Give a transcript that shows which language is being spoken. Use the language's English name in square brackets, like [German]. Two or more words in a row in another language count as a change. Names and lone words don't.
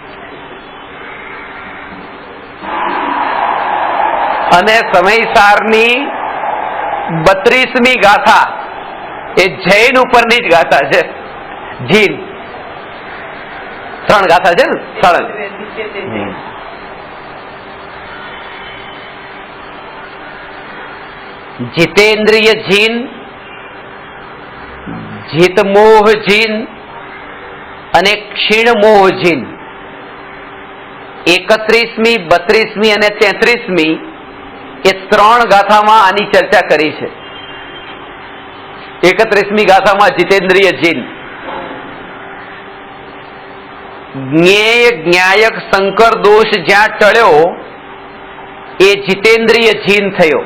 [Gujarati] અને સમયસારની 32મી ગાથા એ જૈન ઉપરની જ ગાથા છે। જીન 3 ગાથા છે ને, 3 જિતેન્દ્રિય જીન, જિતમોહ જીન અને ક્ષીણમોહ જીન 31મી, 32મી અને 33મી એ 3 ગાથામાં આની ચર્ચા કરી છે. 31મી ગાથામાં જીતેન્દ્રિય જીન, જ્ઞેય જ્ઞાયક સંકર દોષ જ્યાં ટળ્યો એ જીતેન્દ્રિય જીન થયો.